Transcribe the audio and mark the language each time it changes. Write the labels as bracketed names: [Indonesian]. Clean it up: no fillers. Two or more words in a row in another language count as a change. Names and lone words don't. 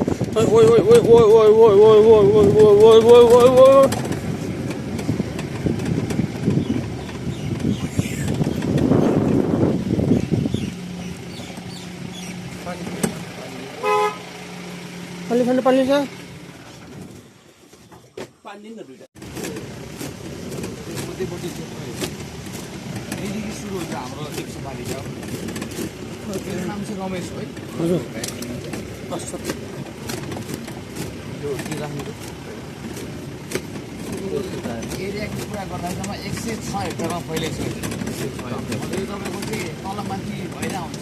[Nepali] Ôi ôi ôi ôi ôi ôi ôi ôi ôi ôi ôi ôi ôi ôi. Paling sana paling sa. पानी न दुईटा मोटे मोटे यहीँदेखि सुरु हुन्छ हाम्रो 100 छ मेरो नाम चाहिँ रमेश हो है हजुर यो के राख्नु एरियाको कुरा गर्दासम्म 106 हेक्टरमा फैलिसकेको छ यो तपाईँको चाहिँ तलमाथि भइरहेको हुन्छ